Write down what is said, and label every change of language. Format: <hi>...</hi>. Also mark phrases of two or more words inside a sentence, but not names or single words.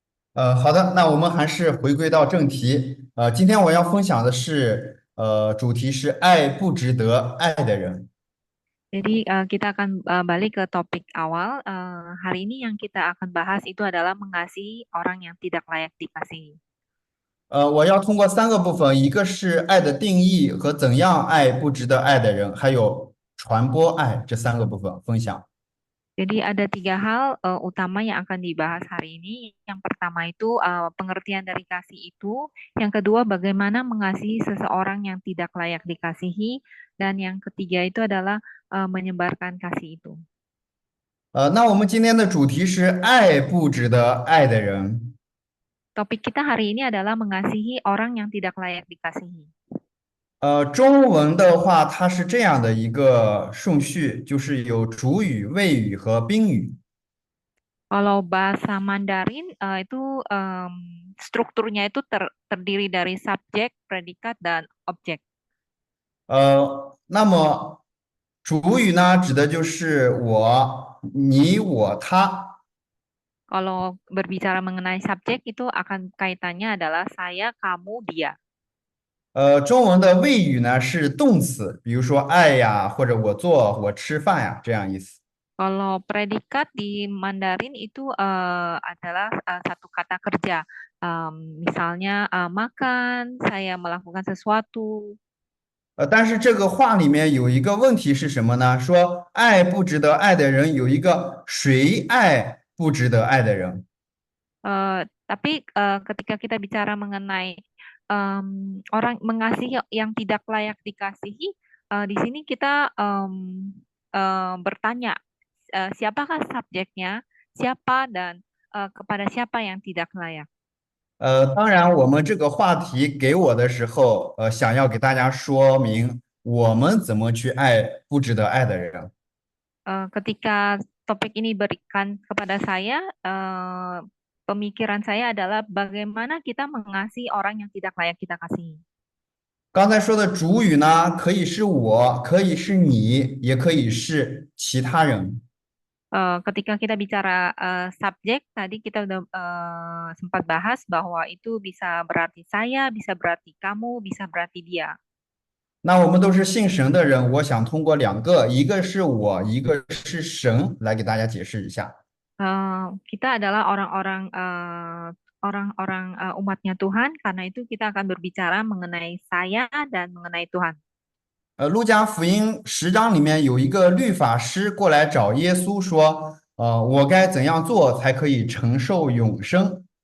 <zh>好的，那我们还是回归到正题。今天我要分享的是，主题是爱不值得爱的人。</zh> <id>Jadi kita akan balik ke topik awal. Hari ini yang kita akan bahas itu adalah mengasihi orang yang tidak layak dikasihi.</id> <zh>我要通过三个部分，一个是爱的定义和怎样爱不值得爱的人，还有传播爱这三个部分分享。</zh> <id>Jadi ada tiga hal utama yang akan dibahas hari ini. Yang pertama itu pengertian dari kasih itu. Yang kedua bagaimana mengasihi seseorang yang tidak layak dikasihi. Dan yang ketiga itu adalah menyebarkan kasih itu.</id> <zh>那我们今天的主题是爱不值得爱的人。</zh> <id>Topik kita hari ini adalah mengasihi orang yang tidak layak dikasihi.</id> <zh>中文的话，它是这样的一个顺序，就是有主语、谓语和宾语。</zh> <id>Kalau bahasa Mandarin itu strukturnya itu terdiri dari subjek, predikat, dan objek.</id> <zh>那么主语呢，指的就是我、你、我、他。</zh> <id>Kalau berbicara mengenai subjek itu akan kaitannya adalah saya, kamu, dia.</id> <zh>中文的谓语呢是动词，比如说爱呀，或者我做、我吃饭呀，这样意思。</zh> <id>Kalau predikat di Mandarin itu adalah satu kata kerja. Misalnya makan, saya melakukan sesuatu.</id> <zh>但是这个话里面有一个问题是什么呢？说爱不值得爱的人有一个谁爱不值得爱的人。</zh> <id>Tapi ketika kita bicara mengenai orang mengasihi yang tidak layak dikasihi, di sini kita bertanya siapakah subjeknya, siapa dan kepada siapa yang tidak layak.</id> <zh>当然，我们这个话题给我的时候，想要给大家说明我们怎么去爱不值得爱的人。</zh> <id>Ketika topik ini berikan kepada saya, pemikiran saya adalah bagaimana kita mengasihi orang yang tidak layak kita kasihi.</id> <zh>刚才说的主语呢，可以是我，可以是你，也可以是其他人。</zh> <id>Ketika kita bicara subjek, tadi kita udah sempat bahas bahwa itu bisa berarti saya, bisa berarti kamu, bisa berarti dia.</id> <zh>那我们都是信神的人，我想通过两个，一个是我，一个是神，来给大家解释一下。</zh> <id>Kita adalah orang-orang orang-orang umatnya Tuhan, karena itu kita akan berbicara mengenai saya dan mengenai Tuhan.</id> <zh>路加福音10章里面有一个律法师过来找耶稣说，我该怎样做才可以承受永生？</zh>